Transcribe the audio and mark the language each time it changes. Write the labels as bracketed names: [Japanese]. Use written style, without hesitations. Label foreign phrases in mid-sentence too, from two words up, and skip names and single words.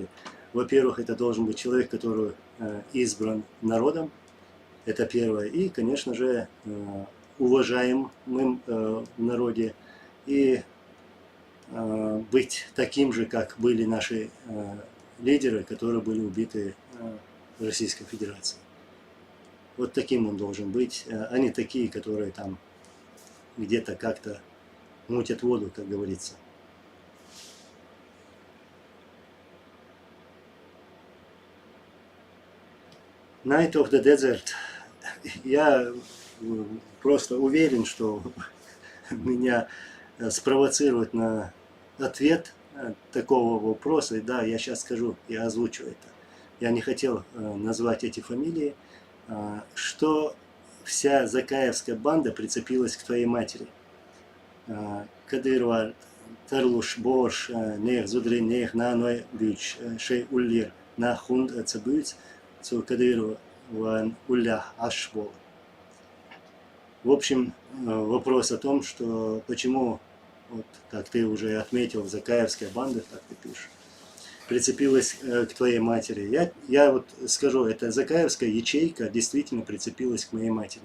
[Russian] Во-первых, это должен быть человек, который избран народом, это первое, и, конечно же, уважаемым в народе, и быть таким же, как были наши лидеры, которые были убиты в Российской Федерации. Вот таким он должен быть, а не такие, которые там где-то как-то мутят воду, как говорится. [English] Night of the Desert. [Russian] Я просто уверен, что меня спровоцирует на ответ такого вопроса. И да, я сейчас скажу, я озвучу это. Я не хотел назвать эти фамилии, что вся закаевская банда прицепилась к твоей матери. Кадырова, Тарлуш, Борш, Нех, Зудри, Нех, Наной, Бюч, Шей, Уллир, Нахунд, Цабюц, Цу Кадырова, Ван, Уллях, Ашбол. В общем, вопрос о том, что почему, вот, как ты уже отметил, закаевская банда, как ты пишешь, прицепилась к твоей матери. Я вот скажу, эта закаевская ячейка действительно прицепилась к моей матери.